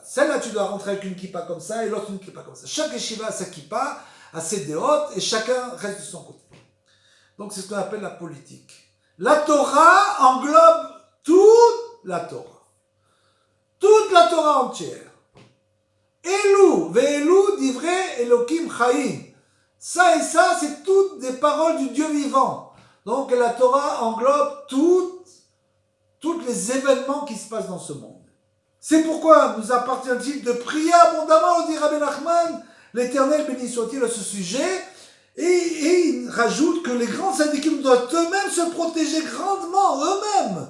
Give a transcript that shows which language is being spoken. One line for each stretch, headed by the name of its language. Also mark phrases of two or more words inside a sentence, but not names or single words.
French: Celle-là, tu dois rentrer avec une kippa comme ça et l'autre une kippa comme ça. Chaque yeshiva a sa kippa, a ses déotes et chacun reste de son côté. Donc c'est ce qu'on appelle la politique. La Torah englobe toute la Torah. Toute la Torah entière.
Hebrew: Elou, ואלו דברי אלהים חיים.
French: Ça et ça, c'est toutes des paroles du Dieu vivant. Donc la Torah englobe tous les événements qui se passent dans ce monde. C'est pourquoi nous appartient-il de prier abondamment, dit Rabbi Nachman, l'Éternel béni soit-il à ce sujet, et il rajoute que les grands tzadikim doivent eux-mêmes se protéger grandement, eux-mêmes.